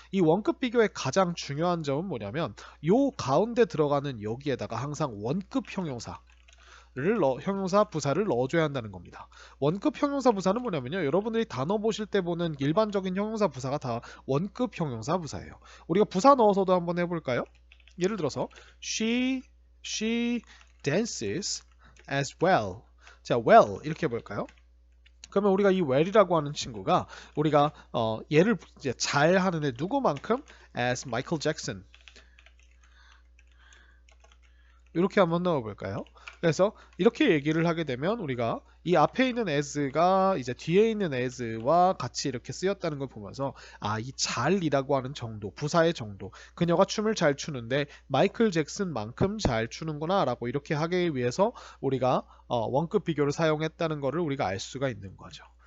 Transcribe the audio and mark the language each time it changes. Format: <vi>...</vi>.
<ko>이 원급 비교의 가장 중요한 점은 뭐냐면 요 가운데 들어가는 여기에다가 항상 원급 형용사 형용사 부사를 넣어줘야 한다는 겁니다. 원급 형용사 부사는 뭐냐면요. 여러분들이 단어 보실 때 보는 일반적인 형용사 부사가 다 원급 형용사 부사예요. 우리가 부사 넣어서도 한번 해볼까요? 예를 들어서</ko> <en>she dances as well.</en> <ko>자, well 이렇게 해볼까요? 그러면 우리가 이 well이라고 하는 친구가 우리가 얘를 이제 잘 하는데 누구만큼?</ko> <en>as Michael Jackson.</en> <ko>이렇게 한번 넣어볼까요? 그래서 이렇게 얘기를 하게 되면 우리가 이 앞에 있는 as가 이제 뒤에 있는 as와 같이 이렇게 쓰였다는 걸 보면서 이 잘이라고 하는 정도, 부사의 정도, 그녀가 춤을 잘 추는데 마이클 잭슨만큼 잘 추는구나 라고 이렇게 하기 위해서 우리가 원급 비교를 사용했다는 것을 우리가 알 수가 있는 거죠.</ko>